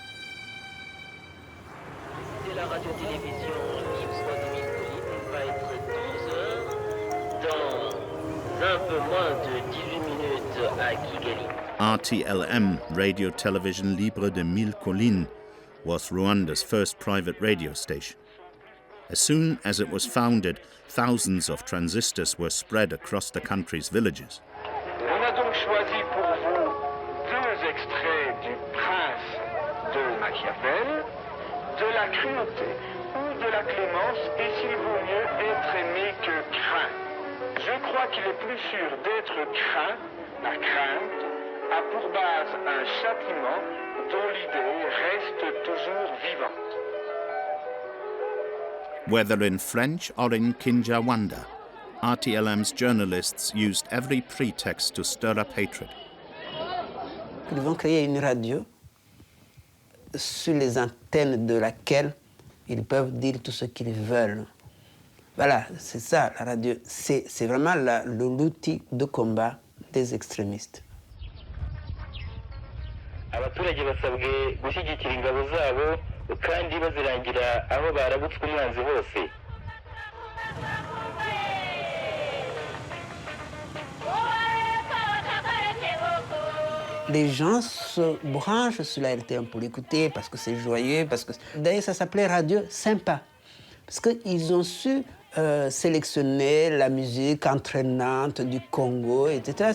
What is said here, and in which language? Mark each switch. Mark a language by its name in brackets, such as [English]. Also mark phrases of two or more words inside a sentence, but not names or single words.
[English] RTLM, Radio Television Libre de Mille Collines, was Rwanda's first private radio station. As soon as it was founded, thousands of transistors were spread across the country's villages. [French] On a donc choisi pour vous deux extraits du Prince de Machiavel, de la cruauté ou de la clémence, et s'il vaut mieux être aimé que craint. Je crois qu'il est plus sûr d'être craint, la crainte, a pour base un châtiment dont l'idée reste toujours vivante. [English] Whether in French or in Kinyarwanda, RTLM's journalists used every pretext to stir up hatred. [French] Ils vont créer une radio sur les antennes de laquelle ils peuvent dire tout ce qu'ils veulent. Voilà, c'est ça la radio. C'est vraiment l'outil de combat des extrémistes. [Kinyarwanda] Abaturage basabwe gushyigikira ingabo zabo kandi bazirangira aho barabutswe umwanzi hose. [French] Les gens se branchent sur la RTM pour l'écouter parce que c'est joyeux, parce que d'ailleurs ça s'appelait Radio Sympa, parce qu'ils ont su sélectionner la musique entraînante du Congo, etc.